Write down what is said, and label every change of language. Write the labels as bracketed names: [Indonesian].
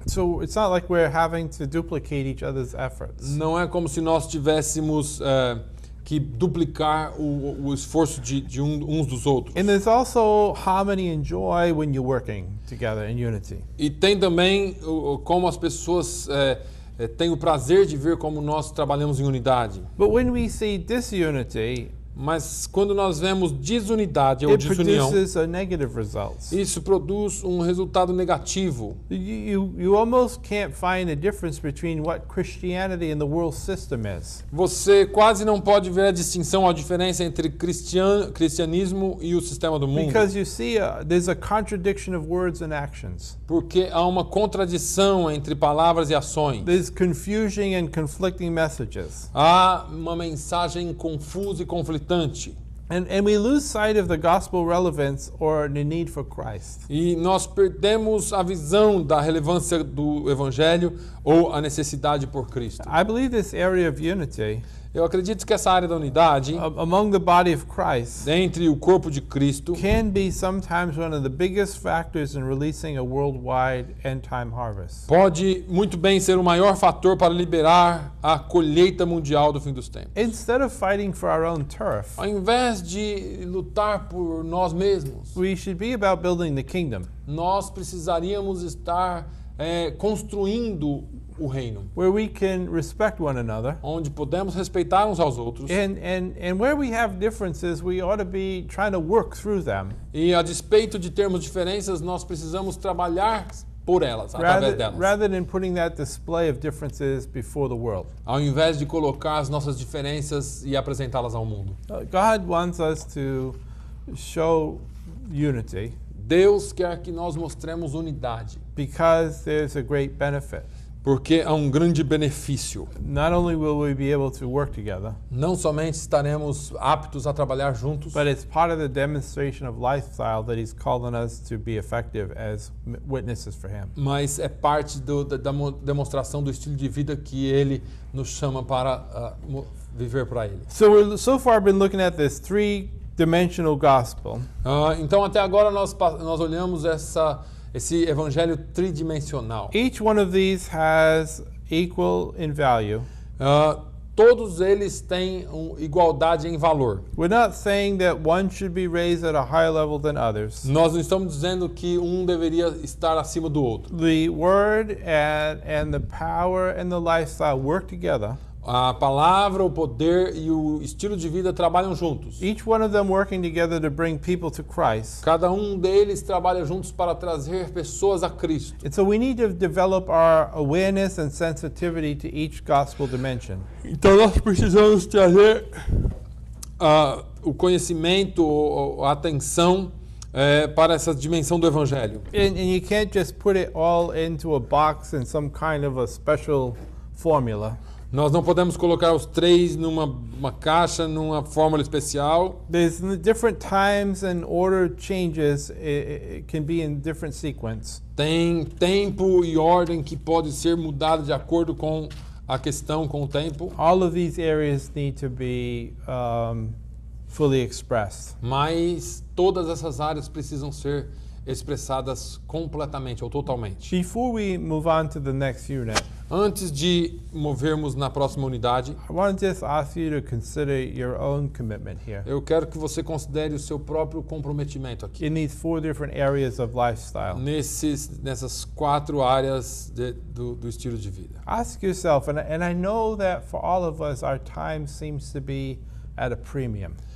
[English] So it's not like we're having to duplicate each other's efforts. [Portuguese] Não é como se nós tivéssemos que duplicar o esforço de uns dos outros. [English] And there's also harmony and joy when you're working together in unity. [Portuguese] E tem também como as pessoas têm o prazer de ver como nós trabalhamos em unidade. [English] But when we see disunity, [Portuguese] Mas quando nós vemos desunidade ou [English] it [Portuguese] desunião, [English] produces a negative results. [Portuguese] isso produz um resultado negativo. [English] You almost can't find a difference between what Christianity and the world system is. [Portuguese] Você quase não pode ver a distinção, a diferença entre cristianismo e o sistema do mundo. [English] Because you see, there's a contradiction of words and actions. [Portuguese] Porque há uma contradição entre palavras e ações. [English] There's confusion and conflicting messages. [Portuguese] Há uma mensagem confusa e conflitante. [English] And we lose sight of the gospel relevance or the need for Christ. [Portuguese] E nós perdemos a visão da relevância do evangelho ou a necessidade por Cristo. [English] I believe this area of unity [Portuguese] Eu acredito que essa área da unidade [English] among the body of Christ [Portuguese] entre o corpo de Cristo [English] can be sometimes one of the biggest factors in releasing a worldwide end-time harvest. [Portuguese] pode muito bem ser o maior fator para liberar a colheita mundial do fim dos tempos. [English] Instead of fighting for our own turf, [Portuguese] Ao invés de lutar por nós mesmos, [English] we should be about building the kingdom, [Portuguese] nós precisaríamos estar construindo o reino, [English] where we can respect one another. [Portuguese] onde podemos respeitar uns aos outros. [English] And where we have differences, we ought to be trying to work through them [Portuguese] E a despeito de termos diferenças, nós precisamos trabalhar por elas, através delas. [English] rather than putting that display of differences before the world. [Portuguese] Ao invés de colocar as nossas diferenças e apresentá-las ao mundo. [English] God wants us to show unity [Portuguese] Deus quer que nós mostremos unidade, [English] because there's a great benefit. [Portuguese] porque há um grande benefício. [English] Not only will we be able to work together, [Portuguese] Não somente estaremos aptos a trabalhar juntos, [English] but it's part of the demonstration of lifestyle that He's calling us to be effective as witnesses for Him. [Portuguese] mas é parte da demonstração do estilo de vida que Ele nos chama para viver para Ele. [English] So we're so far been looking at this three-dimensional gospel. [Portuguese] Então até agora nós olhamos esse evangelho tridimensional. [English] Each one of these has equal in value. [Portuguese] Todos eles têm igualdade em valor. [English] We're not saying that one should be raised at a higher level than others. [Portuguese] Nós não estamos dizendo que um deveria estar acima do outro. [English] The word and the power and the lifestyle work together [Portuguese] A palavra, o poder e o estilo de vida trabalham juntos. [English] Each one of them working together to bring people to Christ. [Portuguese] Cada um deles trabalha juntos para trazer pessoas a Cristo. [English] And so we need to develop our awareness and sensitivity to each gospel dimension. [Portuguese] Então nós precisamos trazer o conhecimento, a atenção para essa dimensão do Evangelho. [English] And you can't just put it all into a box in some kind of a special formula. [Portuguese] Nós não podemos colocar os três numa caixa, numa fórmula especial. [English] There's different times and order changes. It can be in different sequence. [Portuguese] Tem tempo e ordem que pode ser mudado de acordo com a questão, com o tempo. [English] All of these areas need to be fully expressed. [Portuguese] Mas todas essas áreas precisam ser expressadas completamente ou totalmente. [English] Before we move on to the next unit, [Portuguese] Antes de movermos na próxima unidade, [English] I want to just ask you to consider your own commitment here [Portuguese] eu quero que você considere o seu próprio comprometimento aqui. [English] in these 4 different areas of lifestyle. [Portuguese] Nessas 4 áreas do estilo de vida. [English] Ask yourself, and I know that for all of us, our time seems to be at a premium.